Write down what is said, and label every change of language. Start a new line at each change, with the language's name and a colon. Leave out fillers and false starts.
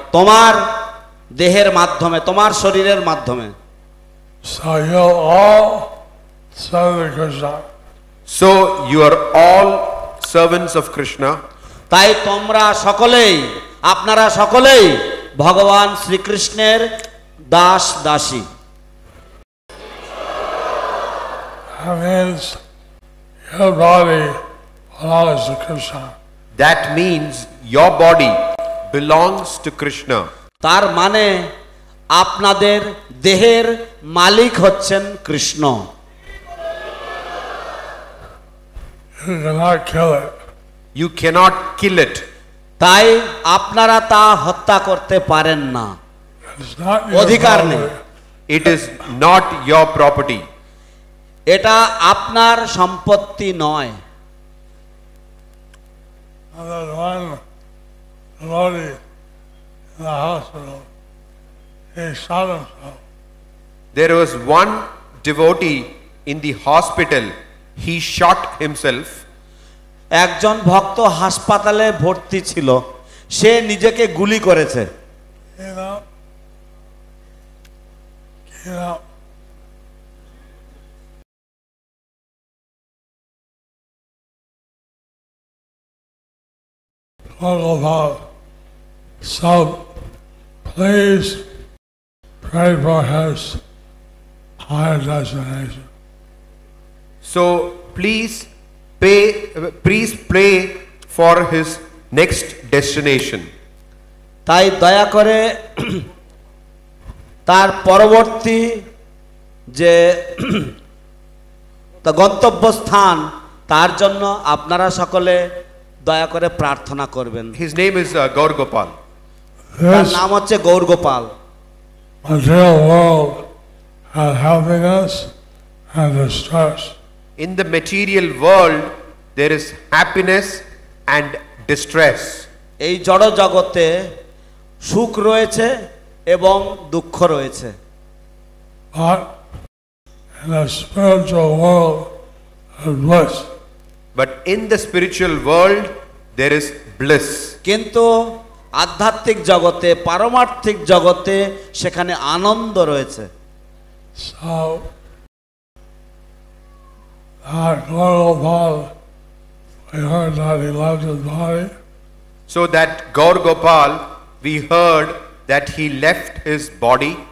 Bangla: তোমার দেহের মাধ্যমে তোমার শরীরের মাধ্যমে।
English: So you're all serve Krishna. So you are all servants of Krishna.
Bangla: তাই তোমরা সকলেই আপনারা সকলেই ভগবান শ্রীকৃষ্ণের দাস দাসী।
English: That means your body belongs to Krishna. That means your body belongs to Krishna.
Bangla: তার মানে আপনাদের দেহের মালিক হচ্ছেন Krishna.
English: You cannot kill it. You cannot kill it.
Bangla: তাই আপনারা তা হত্যা করতে পারেন না,
English: It's not your
Bangla: অধিকার নেই।
English: property. It is not your property.
Bangla: এটা আপনার সম্পত্তি নয়।
English: And there's one devotee in the hospital. He shot himself. There was one devotee in the hospital. He shot himself.
Bangla: একজন ভক্ত হাসপাতালে ভর্তি ছিল, সে নিজেকে গুলি করেছে।
English: You know? You know? Bhagavad. So, please pray for his higher destination. So please pray for his next destination.
Bangla: তাই দয়া করে তার পরবর্তী যে গন্তব্যস্থান তার জন্য আপনারা সকলে দয়া করে প্রার্থনা করবেন।
English: His name is Gaur Gopal.
Bangla: তার
English: This
Bangla: নাম হচ্ছে Gour Gopal.
English: material world has happiness and distress. in the material world there is happiness and distress.
Bangla: এই জড় জগতে সুখ রয়েছে এবং দুঃখ রয়েছে।
English: But in the spiritual world is bliss. But in the spiritual world there is bliss.
Bangla: কিন্তু আধ্যাত্মিক জগতে পারমার্থিক জগতে সেখানে আনন্দ রয়েছে।
English: So Gaur we heard that he left his body. So that Gaur Gopal, we heard that he left his body.